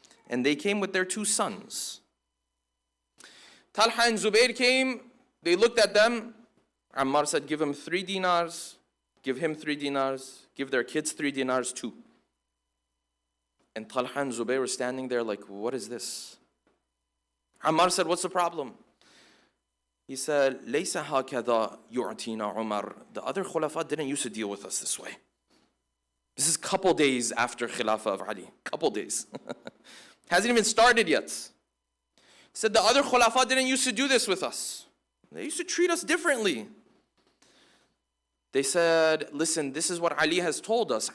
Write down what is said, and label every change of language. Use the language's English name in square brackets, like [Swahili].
[English] And they came with their 2 sons. Talha and Zubair came, they looked at them. Ammar said, give him 3 dinars, give him 3 dinars, give their kids 3 dinars too. And Talha and Zubair were standing there like, what is this? Ammar said, what's the problem? He said, [Arabic] لَيْسَ هَكَذَا يُعْتِينَا عُمَرْ. [English] The other khulafa didn't used to deal with us this way. This is a couple days after Khilafah of Ali. Couple days. Hasn't even started yet. He said, the other khulafa didn't used to do this with us. They used to treat us differently. They said, listen, this is what Ali has told us.